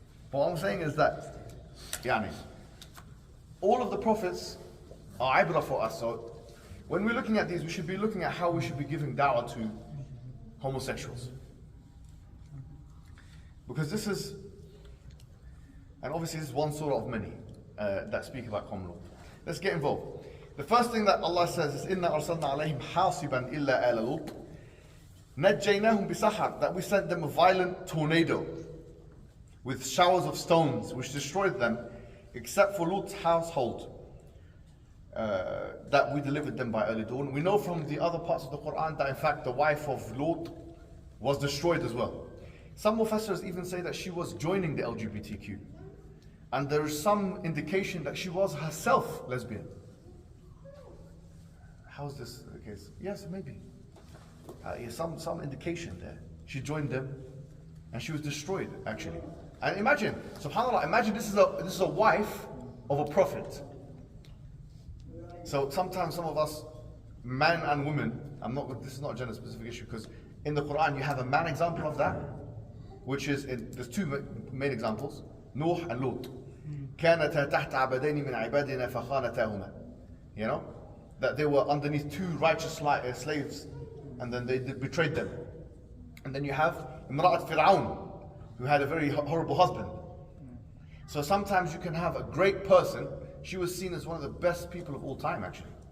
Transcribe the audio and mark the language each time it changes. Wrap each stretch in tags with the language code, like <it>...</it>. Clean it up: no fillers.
<en>But what I'm saying is that, yani, all of the prophets are ibrah for us. So when we're looking at these, we should be looking at how we should be giving da'wah to homosexuals. Because this is, and obviously this is one surah of many that speak about Qawm Lut. Let's get involved. The first thing that Allah says is,</en> <ar>إِنَّا أَرْسَلْنَا عَلَيْهِمْ حَاصِبًا إِلَّا آلَ لُوطٍ نَجَّيْنَاهُمْ بِسَحَرٍ.</ar> <en>That we sent them a violent tornado with showers of stones which destroyed them, except for Lut's household, that we delivered them by early dawn. We know from the other parts of the Quran that in fact the wife of Lut was destroyed as well. Some Mufassirs even say that she was joining the LGBTQ. And there is some indication that she was herself lesbian. How is this the case? Yes, maybe. Some indication there. She joined them and she was destroyed, actually. And imagine, subhanAllah, imagine this is a wife of a prophet. So sometimes some of us, men and women, this is not a gender specific issue, because in the Quran you have a man example of that, which is, there's two main examples, Nuh and Lut.</en> <ar>كانتا تحت عبدين من عبادنا فخانتاهما.</ar> <en>You know, that they were underneath two righteous slaves, and then they betrayed them. And then you have Imra'at Fir'aun, who had a very horrible husband. So sometimes you can have a great person. She was seen as one of the best people of all time, actually.</en>